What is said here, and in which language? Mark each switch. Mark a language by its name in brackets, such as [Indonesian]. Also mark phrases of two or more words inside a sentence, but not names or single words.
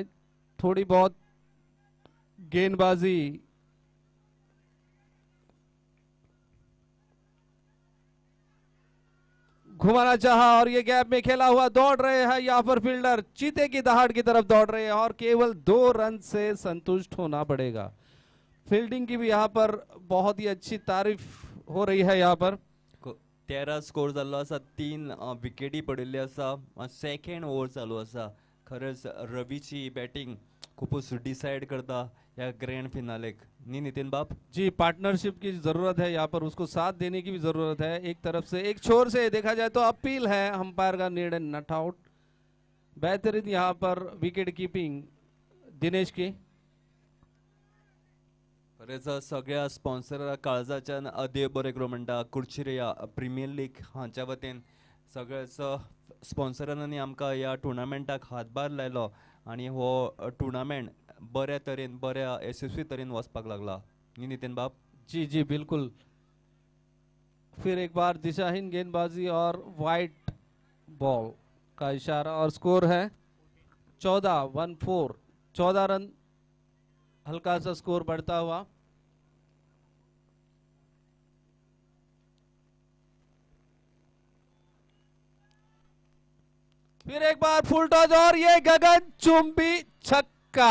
[Hindi] थोड़ी बहुत गेंदबाजी घुमाना चाहा और ये गैप में खेला हुआ दौड़ रहे हैं यहाँ पर फील्डर, चीते की दहाड़ की तरफ दौड़ रहे हैं और केवल 2 रन से संतुष्ट होना पड़ेगा। फील्डिंग की भी यहाँ पर बहुत ही अच्छी तारीफ हो रही है यहाँ पर। [Konkani] 13 स्कोर जाल्लो आसा, 3 विकेटी पडिल्ली आसा, [English] second over [Konkani] चालू आसा। खरेंच रवीची बॅटिंग खूपच डिसाइड करता या [English] grand finalek [Konkani] न्ही नितीन बाब? [Hindi] जी, पार्टनरशिप की जरूरत है यहाँ पर, उसको साथ देने की भी जरूरत है। एक तरफ से, एक छोर से देखा जाए तो अपील है, अंपायर का निर्णय [English] not out. [Hindi] बेहतरीन यहाँ पर [English] wicket keeping [Hindi] दिनेश की। [Konkani] खरेंच सगळ्या स्पॉन्सर काळजाच्यान देव बरें करूं म्हणटा कुर्चिरिया प्रिमियर लीग हांच्या वतीन सगळ्याच स्पॉन्सरांनी आमकां ह्या टुर्नामेंटाक हातभार लायलो आनी हो टुर्नामेंट बऱ्या तरेन, बऱ्या यशस्वी तरेन वचपाक लागला न्ही नितीन बाब? [Hindi] जी जी बिल्कुल। फिर एक बार दिशाहीन गेंदबाजी और [English] wide ball [Hindi] का इशारा, और स्कोर है 14 14 रन, हल्का सा स्कोर बढ़ता हुआ। फिर एक बार [English] full toss [Hindi] और ये गगनचुंबी छक्का।